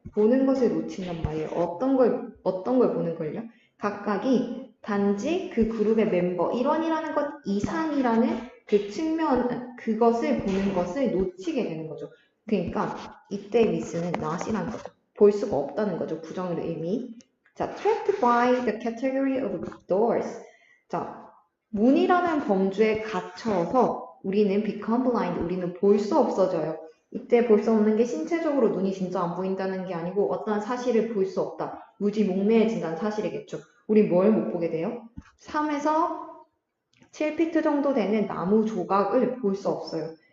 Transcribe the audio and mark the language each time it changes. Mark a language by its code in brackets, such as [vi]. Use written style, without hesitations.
[ko] 보는 것을 놓친단 말이에요. 어떤 걸 보는 걸요? 각각이 단지 그 그룹의 멤버, 일원이라는 것 이상이라는 그 측면, 그것을 보는 것을 놓치게 되는 거죠. 그러니까 이때 미스는 not이라는 거죠. 볼 수가 없다는 거죠. 부정의 의미. [en] 자, trapped by the category of doors. [ko] 자, 문이라는 범주에 갇혀서 우리는 [en] become blind, [ko] 우리는 볼 수 없어져요. 이때 볼 수 없는 게 신체적으로 눈이 진짜 안 보인다는 게 아니고 어떤 사실을 볼 수 없다. 무지 목매해진다는 사실이겠죠. 우린 뭘 못 보게 돼요? 3에서 7피트 정도 되는 나무 조각을 볼 수 없어요.